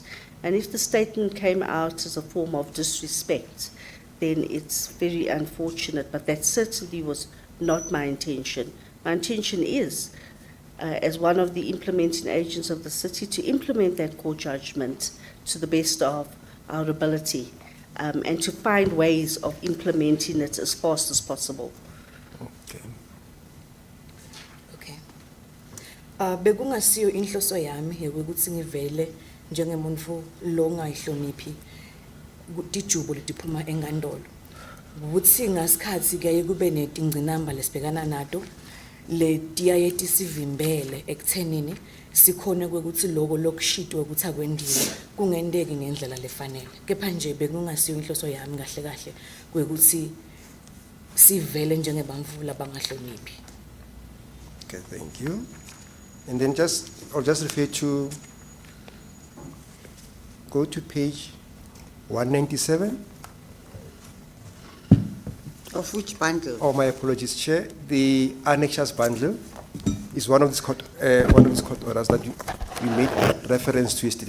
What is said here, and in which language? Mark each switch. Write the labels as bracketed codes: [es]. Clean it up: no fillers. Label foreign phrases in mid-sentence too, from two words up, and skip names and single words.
[en] And if the statement came out as a form of disrespect, then it's very unfortunate, but that certainly was not my intention. My intention is, as one of the implementing agents of the city, to implement that court judgment to the best of our ability, and to find ways of implementing it as fast as possible. Okay. Okay. [ss] Bekungasiyo inhloso yami yokuthi ngivele njengemuntu lo ngayihloniphi tijubo letiphuma enkantolo. Ukuthi ngasikhathi ke kube netingcinamba lesibhekana nato letiyaye tisivimbele ekuthenini sikhone kwekuthi loko lokushitwe ukuthi akwendiwe kungendeki ngendlela lefanele. Kepha nje bekungasiyo inhloso yami kahle kahle kwekuthi sivele njengebantfu labangahloniphi. [en] Okay, thank you. And then I'll just refer to, go to page 197. Of which bundle? Oh, my apologies, Chair. The annexures bundle is one of these court orders that we made reference to yesterday.